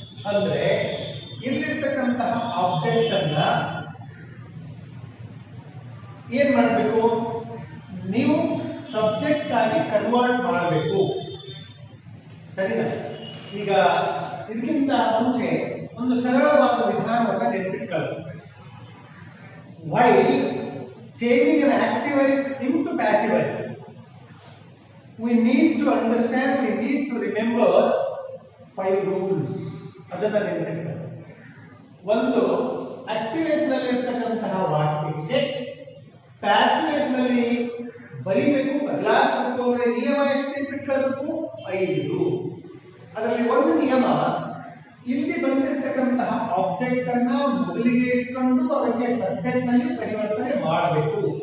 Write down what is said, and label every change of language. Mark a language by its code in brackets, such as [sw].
[kn] ಅಂದ್ರೆ ಇಲ್ಲಿರ್ತಕ್ಕಂತಹ ಆಬ್ಜೆಕ್ಟ್ ಅನ್ನ ಏನ್ ಮಾಡಬೇಕು? ನೀವು ಸಬ್ಜೆಕ್ಟ್ ಆಗಿ ಕನ್ವರ್ಟ್ ಮಾಡಬೇಕು. ಸರಿನಾ? ಈಗ ಇದಕ್ಕಿಂತ ಮುಂಚೆ ಒಂದು ಸರಳವಾದ ವಿಧಾನವನ್ನು ನೆನಪಿಟ್ಕೊಳ್ಳಿ. [en] While changing an active voice into passive voice, we need to understand, we need to remember 5 rules. [kn] ಅದನ್ನ ನೆನಪಿಟ್ಕೊಳ್ಳಿ. ಒಂದು, ಆಕ್ಟಿವ್ ವಾಯ್ಸ್ ನಲ್ಲಿ ಇರ್ತಕ್ಕಂತಹ ವಾಕ್ಯಕ್ಕೆ ಪ್ಯಾಸಿವ್ ವಾಯ್ಸ್ ನಲ್ಲಿ ಬರಿಬೇಕು, ಬದಲಾಯಿಸಬೇಕು ಅಂದ್ರೆ ನಿಯಮ ಎಷ್ಟು ನೆನಪಿಟ್ಕೊಳ್ಬೇಕು? 5. ಅದರಲ್ಲಿ ಒಂದು ನಿಯಮ, ಇಲ್ಲಿ ಬಂದಿರತಕ್ಕಂತಹ ಆಬ್ಜೆಕ್ಟ್ ಅನ್ನ ಮೊದಲಿಗೆ ಇಟ್ಕೊಂಡು ಅದಕ್ಕೆ ಸಬ್ಜೆಕ್ಟ್ ನಲ್ಲಿ ಪರಿವರ್ತನೆ ಮಾಡಬೇಕು.